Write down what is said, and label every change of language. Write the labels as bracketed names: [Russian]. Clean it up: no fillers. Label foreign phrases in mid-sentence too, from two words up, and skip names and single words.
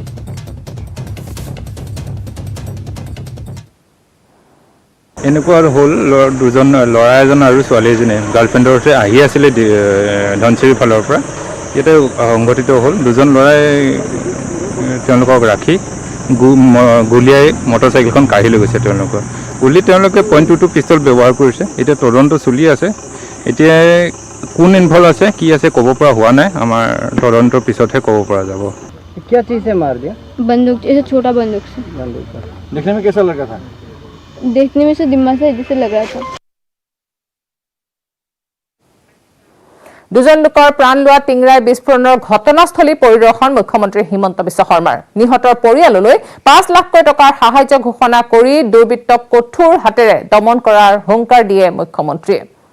[Assamese] এনেকুৱা হ'ল দুজন ল'ৰা এজন আৰু ছোৱালী এজনী গাৰ্লফ্ৰেণ্ডৰ সৈতে আহি আছিলে ধনচিৰিৰ ফালৰ পৰা ইয়াতে সংঘটিত হ'ল দুজন ল'ৰাই তেওঁলোকক ৰাখি গুলীয়াই মটৰচাইকেলখন কাঢ়ি লৈ গৈছে তেওঁলোকৰ তেওঁলোকে .22 পিষ্টল ব্যৱহাৰ কৰিছে এতিয়া তদন্ত চলি আছে এতিয়া কোন ইনভলভ আছে কি আছে ক'ব পৰা হোৱা নাই আমাৰ তদন্তৰ পিছতহে ক'ব পৰা যাব [Hindi] क्या चीज़ से मार दिया बंदूक ऐसे छोटा बंदूक से देखने में कैसा लगा था देखने में से दिम्मा से जैसे लग रहा था [Assamese] দুজন লোকৰ প্ৰাণ লোৱা টিংৰাই বিস্ফোৰণৰ ঘটনাস্থলী পৰিদৰ্শন মুখ্যমন্ত্ৰী হিমন্ত বিশ্ব শৰ্মাৰ নিহতৰ পৰিয়াললৈ 5 লাখ টকাৰ সাহায্য ঘোষণা কৰি দুৰ্বৃত্তক কঠোৰ হাতেৰে দমন কৰাৰ হুংকাৰ দিয়ে মুখ্যমন্ত্ৰীয়ে